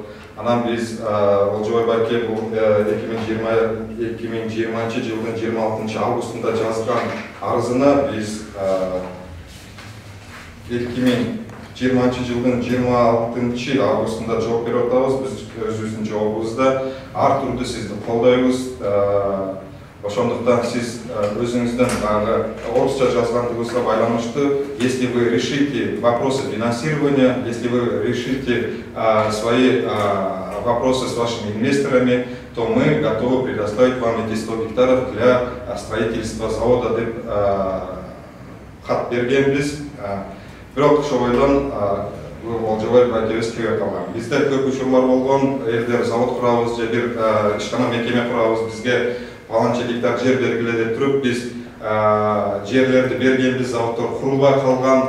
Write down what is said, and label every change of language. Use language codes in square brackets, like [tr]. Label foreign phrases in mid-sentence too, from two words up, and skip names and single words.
[ky] Анан биз Олжобай байке бул 2020 жылдын 26 августунда жазган арызына биз 2020 жылдын 26 августунда жооп берип атабыз. Биз өзүбүздүн жообубузда ар түрдүү сизди колдойбуз. Ошондуктан сиз өзүңүздөн баягы орусча жазгандыгыңызга байланыштуу, [ru] если вы решите вопросы финансирования, если вы решите свои вопросы с вашими инвесторами, то мы готовы предоставить вам эти 100 гектаров для строительства завода [ky] деп кат бергенбиз. Бирок ошойдон Олжобай байкебиз кебе калган. Бизде көп учурлар болгон, элдер завод курабыз же бир ишкана мекеме курабыз, бизге паланча гектар жер бергиле деп туруп, биз жерлерди бергенбиз, заводдор курулбай калган.